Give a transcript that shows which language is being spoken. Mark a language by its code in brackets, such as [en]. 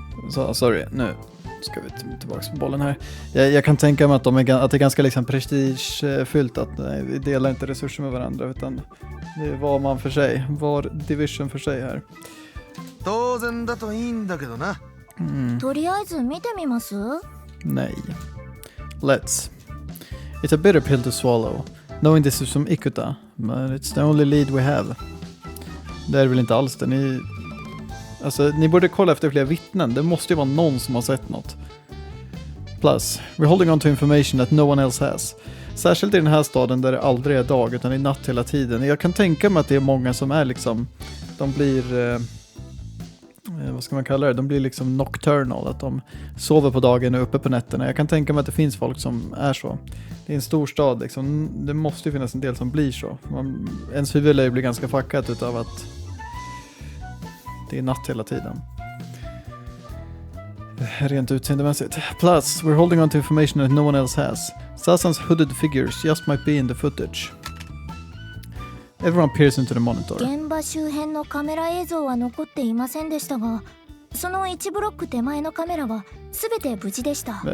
[sv] Så, sorry, nu ska vi tillbaka på bollen här. Jag kan tänka mig att att det är ganska liksom prestigefyllt att nej, vi delar inte resurser med varandra, utan det är var man för sig, var division för sig här. [ja] 当然だといいんだけどな。とりあえず見てみます？ [sv] Nej. [en] Let's. It's a bitter pill to swallow. Knowing this is from Ikuta, but it's the only lead we have. [sv] Det är väl inte alls det. Ni borde kolla efter fler vittnen. Det måste ju vara någon som har sett något. [en] Plus, we're holding on to information that no one else has. [sv] Särskilt i den här staden där det aldrig är dag utan det är natt hela tiden. Jag kan tänka mig att det är många som är liksom, de blir vad ska man kalla det? De blir liksom nocturnal, att de sover på dagen och uppe på nätterna. Jag kan tänka mig att det finns folk som är så. Det är en stor stad liksom. Det måste ju finnas en del som blir så. Ens huvud lär ju bli ganska fackat utav att det är natt hela tiden. Rent utseendemässigt. [en] Plus, we're holding on to information that no one else has. Sasan's hooded figures just might be in the footage. Everyone peers into the monitor. [ja] 現場周辺のカメラ映像は残っていませんでしたが、その1ブロック手前のカメラはすべて無事でした。